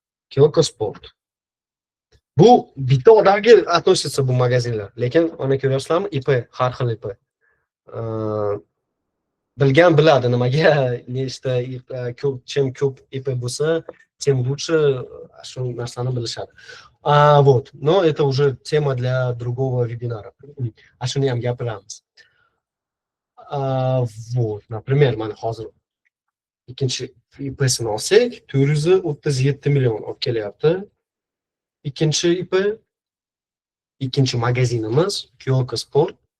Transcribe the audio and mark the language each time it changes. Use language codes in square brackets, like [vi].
[uz] Kyoko Sport. Bu bitta odamga относится bu magazinlar, lekin mana ko'ryapsizlarmi, IP, har xil IP. Bilgan biladi nimaga, nechta ko'p IP bo'lsa, [ru] тем лучше [uz] shu narsani bilishadi. [ru] Вот, но это уже тема для другого вебинара. [uz] Shuni ham gapiramiz. Вот, например, mana hozir ikkinchi IPsini olsak, 437 million olib kelyapti. Ikkinchi IP, ikkinchi magazinimiz Kyoko Sport.